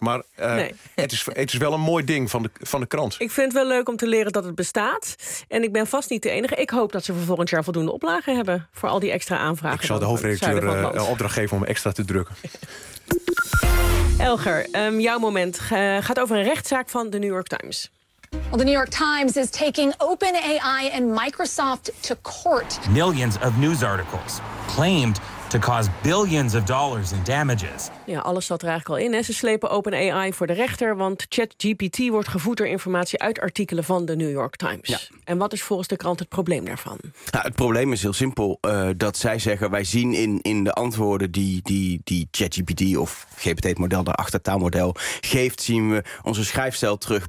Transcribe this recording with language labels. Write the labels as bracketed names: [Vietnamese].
[Dutch] Maar het is wel een mooi ding van de krant. Ik vind het wel leuk om te leren dat het bestaat. En ik ben vast niet de enige. Ik hoop dat ze voor volgend jaar voldoende oplagen hebben voor al die extra aanvragen. Ik zal de hoofdredacteur opdracht geven om extra te drukken. Elger, jouw moment gaat over een rechtszaak van de New York Times. [English] Well, the New York Times is taking OpenAI and Microsoft to court. Millions of news articles claimed to cause billions of dollars in damages. [Dutch] Ja, alles zat er eigenlijk al in. Ze slepen OpenAI voor de rechter, want ChatGPT wordt gevoed door informatie uit artikelen van de New York Times. Ja. En wat is volgens de krant het probleem daarvan? Nou, het probleem is heel simpel. Dat zij zeggen, wij zien in de antwoorden die ChatGPT of GPT, het model, daarachter, taalmodel, geeft, zien we onze schrijfstijl terug.